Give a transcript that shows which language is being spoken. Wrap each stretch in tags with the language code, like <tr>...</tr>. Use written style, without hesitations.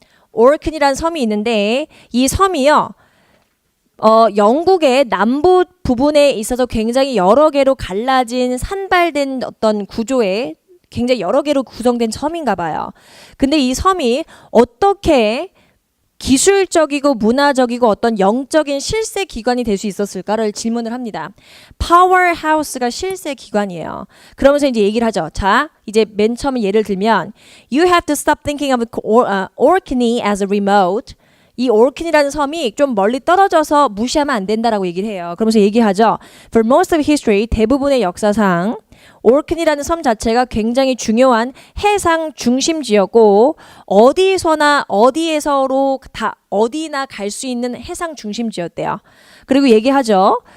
<ko>오르크니라는 섬이 있는데 이 섬이요. 영국의 남부 부분에 있어서 굉장히 여러 개로 갈라진 산발된 어떤 구조의 굉장히 여러 개로 구성된 섬인가 봐요. 근데 이 섬이 어떻게 기술적이고 문화적이고 어떤 영적인 실세 기관이 될 수 있었을까를 질문을 합니다. 파워하우스가 실세 기관이에요. 그러면서 이제 얘기를 하죠. 자, 이제 맨 처음에 예를 들면</ko> <en>You have to stop thinking of Orkney as a remote.</en> <ko>이 오르킨이라는 섬이 좀 멀리 떨어져서 무시하면 안 된다라고 얘기를 해요. 그러면서 얘기하죠.</ko> <en>For most of history,</en> <ko>대부분의 역사상 오르킨이라는 섬 자체가 굉장히 중요한 해상 중심지였고 어디서나 어디에서로 다 어디나 갈 수 있는 해상 중심지였대요. 그리고 얘기하죠.</ko>